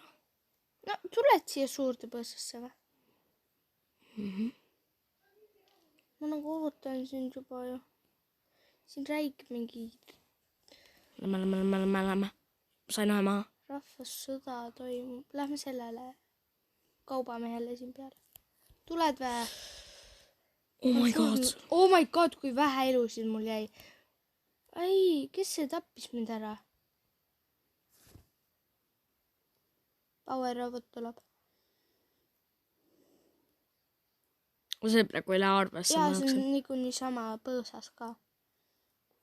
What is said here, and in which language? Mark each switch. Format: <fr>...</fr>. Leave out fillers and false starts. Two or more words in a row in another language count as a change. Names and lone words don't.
<et>No, tuled siia suurde põõsasse või? Ma nagu ootan sind juba ju. Siin räägib mingi Lähme. Sain ühe maha. rahvassõda toimub. Lähme sellele kaubamehele siin peale. Tuled või?</et> <en>Oh my god,</en> <et>kui vähe elusid mul jäi. Ai, kes see tappis mind ära? Power robot tuleb. See praegu ei lähe arvesse. Ja see on niikuinii sama põõsas ka.</et>